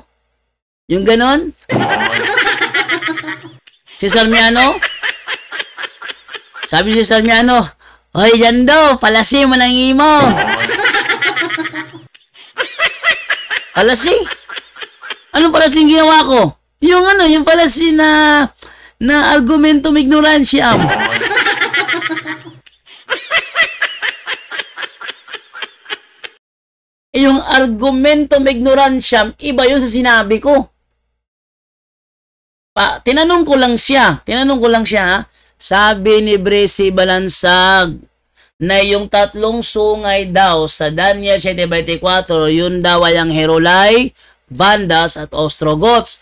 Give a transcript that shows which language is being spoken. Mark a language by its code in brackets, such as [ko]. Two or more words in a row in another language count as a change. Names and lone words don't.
[tl] Yung ganon? Cesar Miano? Sabi si Cesar Miano, hoy, dyan daw, fallacy mo ng imo. Fallacy? Anong fallacy yung ginawa ko? Yung fallacy na [la] argumentum ignorantiam. Yung argumentum ignorantiam, [tl] iba yun sa sinabi ko. Tinanong ko lang siya, sabi ni Bresi Balansag, na yung tatlong sungay daw sa Daniel 7:24, yun daw ay ang Herolai, Vandas at Ostrogoths.